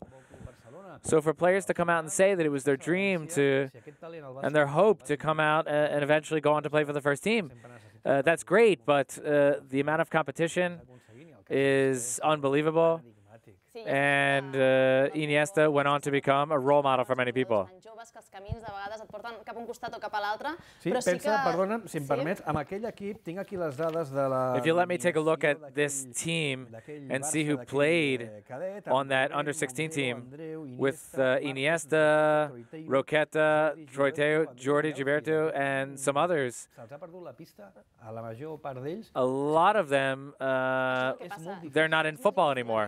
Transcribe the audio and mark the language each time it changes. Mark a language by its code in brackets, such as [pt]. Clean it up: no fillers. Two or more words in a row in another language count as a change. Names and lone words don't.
[en] So for players to come out and say that it was their dream and their hope to come out and eventually go on to play for the first team, that's great, but the amount of competition is unbelievable. And Iniesta went on to become a role model for many people. [ca] Sí, pensa, perdona, si em permets, amb aquell equip tinc aquí les dades de la... [en] If you let me take a look at this team and see who played on that under-16 team with Iniesta, Roqueta, Troiteo, Jordi Gilberto, and some others. A lot of them, they're not in football anymore.